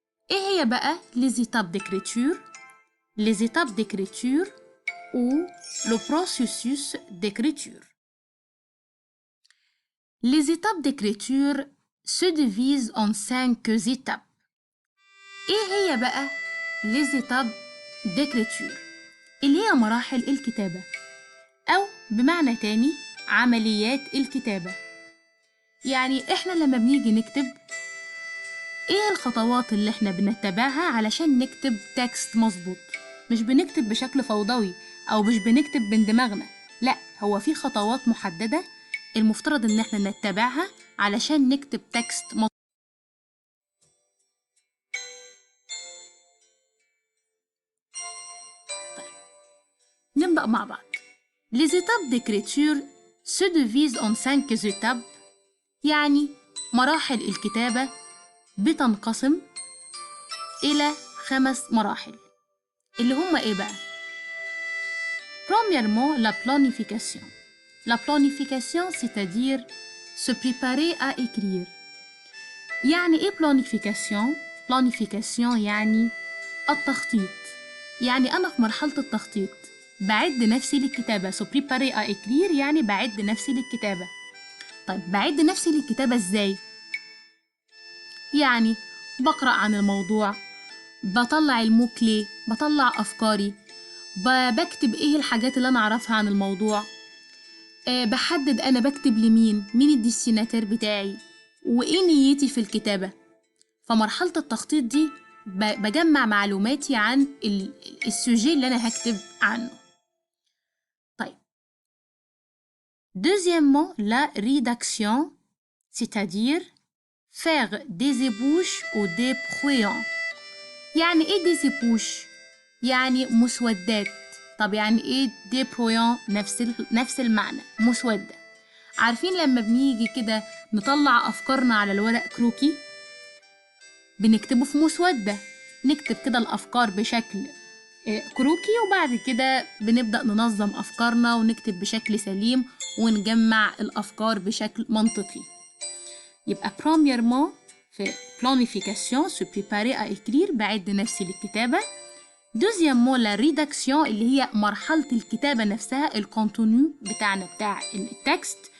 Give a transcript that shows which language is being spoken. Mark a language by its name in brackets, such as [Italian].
[French] Et [Arabic] هي بقى [French] les étapes d'écriture ou le processus d'écriture. Les étapes d'écriture se divisent en 5 étapes. [Arabic] ايه هي بقى [French] les étapes d'écriture [Arabic] اللي هي مراحل الكتابة أو بمعنى تاني عمليات الكتابة. يعني احنا لما بنيجي نكتب ايه الخطوات اللي احنا بنتبعها علشان نكتب تكست مظبوط. مش بنكتب بشكل فوضوي أو مش بنكتب من دماغنا، لا، هو في خطوات محددة المفترض ان احنا نتبعها علشان نكتب تكست مظبوط. نبدأ مع بعض. [French] Les étapes d'écriture se divisent en 5 étapes، [Arabic] يعني مراحل الكتابة بتنقسم إلى 5 مراحل اللي هم إيه بقى؟ [French] Premièrement, la planification. La planification, c'est-à-dire se préparer à écrire. [Arabic] يعني إيه planification؟ planification يعني التخطيط. يعني أنا في مرحلة التخطيط بعد نفسي للكتابة. [French] So préparer à écrire [Arabic] يعني بعد نفسي للكتابة. طيب بعد نفسي للكتابة إزاي؟ يعني بقرأ عن الموضوع، بطلع الموكلي، بطلع أفكاري، بكتب إيه الحاجات اللي أنا أعرفها عن الموضوع، بحدد أنا بكتب لمين، مين الديستيناتير بتاعي، وإيه نيتي في الكتابة. فمرحلة التخطيط دي بجمع معلوماتي عن السوجي اللي أنا هكتب عنه. طيب. [French] Deuxièmement, la rédaction, c'est-à-dire faire des ébauches ou des brouillons. [Arabic] يعني إيه des ébauches؟ يعني مسودات. طب يعني إيه des brouillons؟ نفس المعنى، مسودة. عارفين لما بنيجي كده نطلع أفكارنا على الورق كروكي بنكتبه في مسودة، نكتب كده الأفكار بشكل كروكي وبعد كده بنبدأ ننظم أفكارنا ونكتب بشكل سليم ونجمع الأفكار بشكل منطقي. [French] يبقى premièrement في planification se préparer à écrire [Arabic] بعد نفسي للكتابة. [French] deuxièmement la rédaction [Arabic] اللي هي مرحلة الكتابة نفسها، الكونتونيو بتاعنا بتاع التكست.